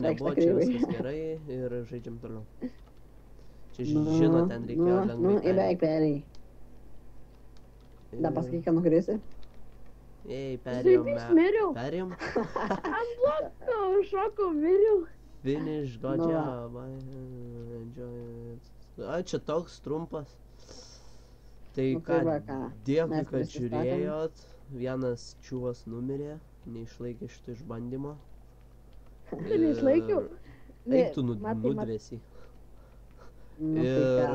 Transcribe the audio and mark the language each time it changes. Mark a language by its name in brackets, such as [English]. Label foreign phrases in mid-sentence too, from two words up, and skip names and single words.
[Lithuanian] nebuvo, aikštą čia kreivai. viskas gerai ir žaidžiam toliau. Čia Nu, žino, ten reikėjo Nu, lengvai į beveik perėjai. Da Ir- pasakyk, kad nukrisi. Ei, perėjom. Žaibys, miriau. Perėjom. Ant bloko užšokau, miriau. [English] Finish, good [Lithuanian] Nu va. [English] job, I enjoy it. A, [Lithuanian] čia toks trumpas. Tai Nu, ką, tai va ką, dėkui, mes kad prisistatėm. žiūrėjot. Vienas čiūvas numirė, neišlaikė šito išbandymo. Neišlaikiau. Eik tu Matai, nudvėsi. Nu, tai ką.